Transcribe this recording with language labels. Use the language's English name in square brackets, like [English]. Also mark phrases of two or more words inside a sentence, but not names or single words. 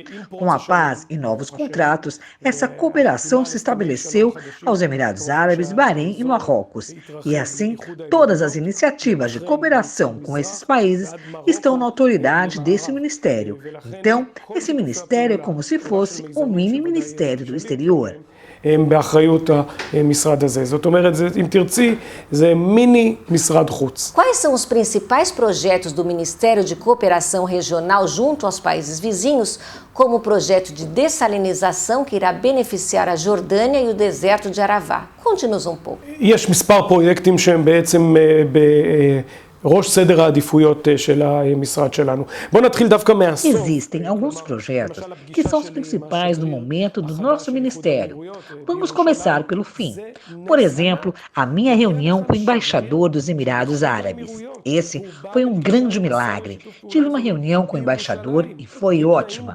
[Portuguese] Com a paz e novos contratos, essa cooperação se estabeleceu aos Emirados Árabes, Bahrein e Marrocos. E assim, todas as iniciativas de cooperação com esses países estão na autoridade desse ministério. Então, esse ministério é como se fosse o mini ministério do exterior. [Hebrew] באחריות המשרד הזה. זאת אומרת, אם תרצי, זה מיני משרד חוץ. [Portuguese] Quais são os principais projetos do Ministério de Cooperação Regional junto aos países vizinhos, como o projeto de dessalinização que irá beneficiar a Jordânia e o deserto de Arava? Conte-nos um pouco. [Hebrew] יש מספר פרויקטים שהם בעצם ראש סדר העדיפויות של המשרד שלנו. בואו נתחיל דווקא מהסוף. [Portuguese] Existem alguns projetos que são os principais no momento do nosso ministério. Vamos começar pelo fim. Por exemplo, a minha reunião com o embaixador dos Emirados Árabes. Esse foi um grande milagre. Tive uma reunião com o embaixador e foi ótima.